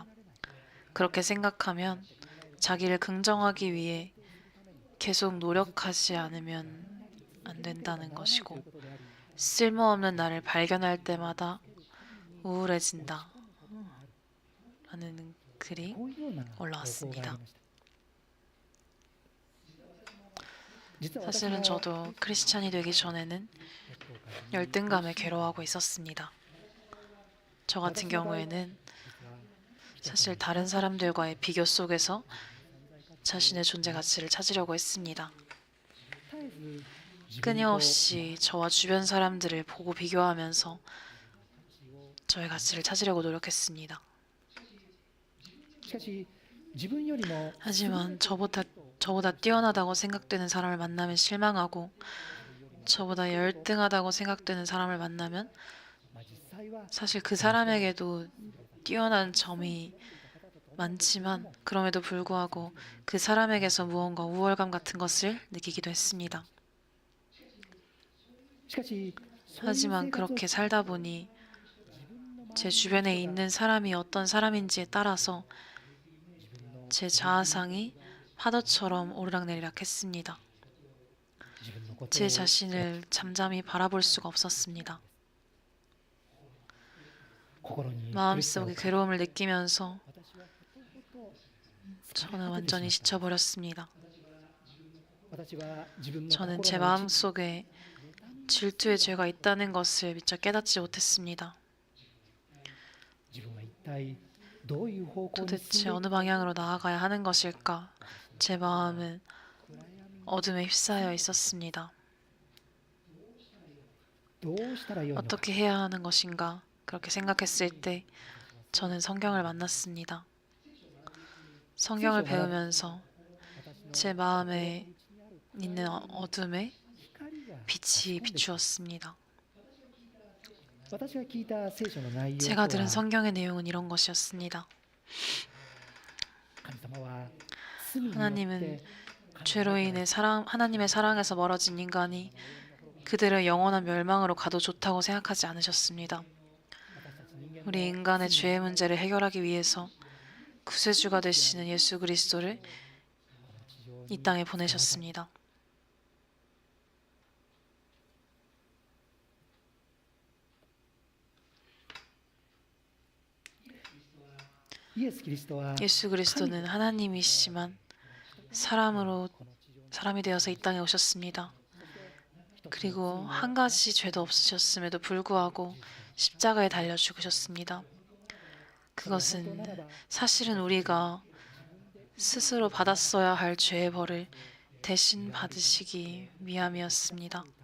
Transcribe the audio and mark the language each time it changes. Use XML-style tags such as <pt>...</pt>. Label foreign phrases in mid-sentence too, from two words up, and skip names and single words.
<ko>그렇게 생각하면 자기를 긍정하기 위해 계속 노력하지 않으면 안 된다는 것이고 쓸모없는 나를 발견할 때마다 우울해진다 라는 글이</ko> <ja>こういうような投稿があり</ja> <ko>올라왔습니다.</ko> <ja>ました。実は私</ja> <ko>사실은</ko> <ja>も</ja> <ko>저도 크리스찬이 되기 전에는 열등감에 괴로워하고 있었습니다. 저 같은 경우에는 사실 다른 사람들과의 비교 속에서 자신의 존재 가치를 찾으려고 했습니다. 끊임없이 저와 주변 사람들을 보고 비교하면서 저의 가치를 찾으려고 노력했습니다.</ko> <ja>しかし自分よりも</ja> <ko>하지만 저보다 뛰어나다고 생각되는 사람을 만나면 실망하고 저보다 열등하다고 생각되는 사람을 만나면</ko> <ja>実際は</ja> <ko>사실 그 사람에게도 뛰어난 점이 많지만 그럼에도 불구하고 그 사람에게서 무언가 우월감 같은 것을 느끼기도 했습니다.</ko> <ja>しかし</ja> <ko>하지만 그렇게 살다 보니 제 주변에 있는 사람이 어떤 사람인지에 따라서 제 자아상이 파도처럼 오르락내리락 했습니다.</ko> <ja>自分のことを</ja> <ko>제 자신을 잠잠히 바라볼 수가 없었습니다.</ko> <ja>心に苦しさを</ja> <ko>마음속에 괴로움을 느끼면서</ko> <ja>私はことごと</ja> <ko>저는 완전히 지쳐버렸습니다.</ko> <ja>私は自分の</ja> <ko>저는 제</ko> <ja>心の内</ja> <ko>마음속에 질투의 죄가 있다는 것을 미처 깨닫지 못했습니다.</ko> <ja>自分は一体どういう方向に</ja> <ko>도대체</ko> <ja>進ん</ja> <ko>어느 방향으로 나아가야 하는 것일까? 제 마음은 어둠에 휩싸여 있었습니다.</ko> <ja>どうしたらよいのか</ja> <ko>어떻게 해야 하는 것인가? 그렇게 생각했을 때 저는 성경을 만났습니다. 성경을 배우면서 제 마음에 있는 어둠에</ko> <ja>光が</ja> <ko>빛이 비추었습니다.</ko> <ja>私が聞いた聖書の内容と</ja> <ko>제가</ko> <ja>は</ja> <ko>들은 성경의 내용은 이런 것이었습니다.</ko> <ja>神様は罪によって</ja> <ko>하나님은 죄로 인해 하나님의 사랑에서 멀어진 인간이 그들의 영원한 멸망으로 가도 좋다고 생각하지 않으셨습니다. 우리 인간의 죄의 문제를 해결하기 위해서 구세주가 되시는 예수 그리스도를 이 땅에 보내셨습니다.</ko> <ja>イエス・キリストは</ja> <ko>예수 그리스도는 하나님이시지만 사람이 되어서 이 땅에 오셨습니다. 그리고 한 가지 죄도 없으셨음에도 불구하고 십자가에 달려 죽으셨습니다. 그것은 사실은 우리가 스스로 받았어야 할 죄의 벌을 대신 받으시기 위함이었습니다.</ko>